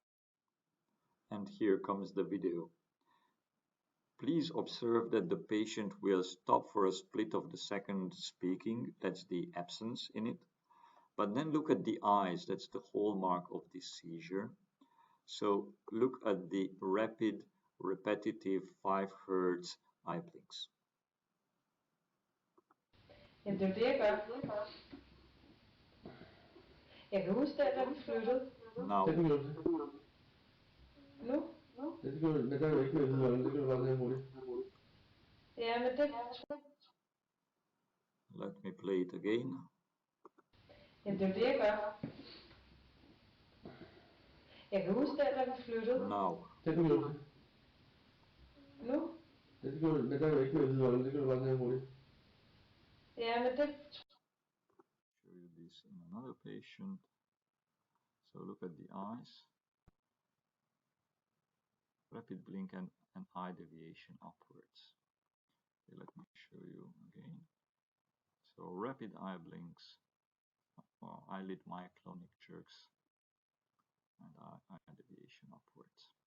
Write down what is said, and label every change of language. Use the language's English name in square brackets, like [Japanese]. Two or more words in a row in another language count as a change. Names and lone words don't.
[English] And here comes the video. Please observe that the patient will stop for a split of the second speaking, that's the absence in it. But then look at the eyes, that's the hallmark of this seizure. So look at the rapid, repetitive 5 Hertz eye blinks. [Danish] Jamen det er det, jeg gør. Jeg kan huske, da vi flyttede. [English] Now. [Danish] Nu? Ja, det kan men der er jo ikke mere lydholdning, det kan du bare lave hurtigt. Ja, men det... [English] Let me play it again. [Danish] Jamen det er det, jeg gør. Jeg kan huske, da vi flyttede. [English] Now. [Danish] Det kan du Nu? Ja, det kan men der er jo ikke mere lydholdning, det kan du bare lave hurtigt. Ja, men det... [English] Show you this in another patient. So look at the eyes. Rapid blink and eye deviation upwards. Okay, let me show you again. So rapid eye blinks, eyelid myoclonic jerks, and eye deviation upwards.